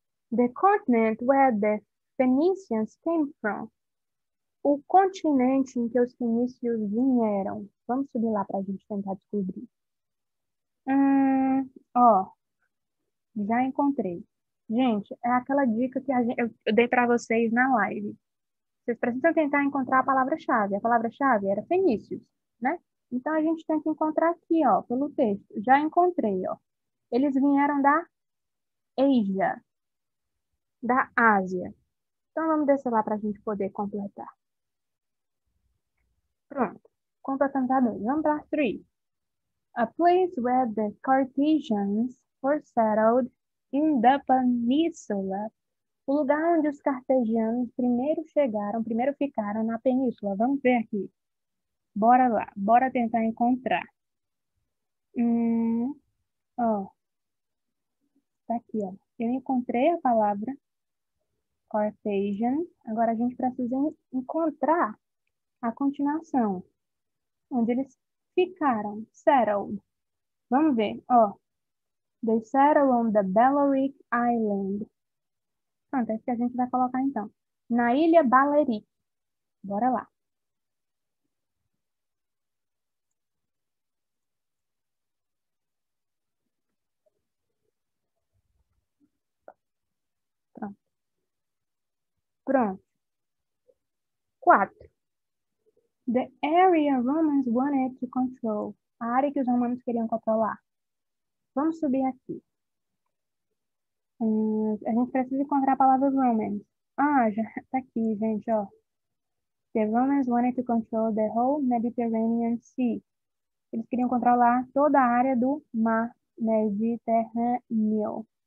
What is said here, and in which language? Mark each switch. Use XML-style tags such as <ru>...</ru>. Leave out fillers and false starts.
<en>The continent where the Phoenicians came from.</en> <pt>O continente em que os fenícios vieram. Vamos subir lá para a gente tentar descobrir. Ó, já encontrei. Gente, é aquela dica que eu dei para vocês na live. Vocês precisam tentar encontrar a palavra-chave. A palavra-chave era fenícios, né? Então, a gente tem que encontrar aqui, ó, pelo texto. Já encontrei, ó. Eles vieram da Ásia, da Ásia. Então, vamos descer lá para a gente poder completar. Pronto. Completamos a 2. Vamos para 3.</pt> <en>A place where the Carthaginians were settled in the peninsula.</en> <pt>O lugar onde os cartesianos primeiro ficaram na península. Vamos ver aqui. Bora lá. Bora tentar encontrar. Ó. Tá aqui, ó. Eu encontrei a palavra Carthaginian. Agora a gente precisa encontrar a continuação, onde eles ficaram, settled. Vamos ver, ó.</pt> <en>They settled on the Balearic Island.</en> <pt>Pronto, é isso que a gente vai colocar então. Na Ilha Balearic. Bora lá. Pronto. Pronto. 4.</pt> <en>The area Romans wanted to control.</en> <pt>A área que os romanos queriam controlar. Vamos subir aqui. A gente precisa encontrar a palavra Romans. Ah, já tá aqui, gente, ó.</pt> <en>The Romans wanted to control the whole Mediterranean Sea.</en> <pt>Eles queriam controlar toda a área do mar Mediterrâneo.</pt>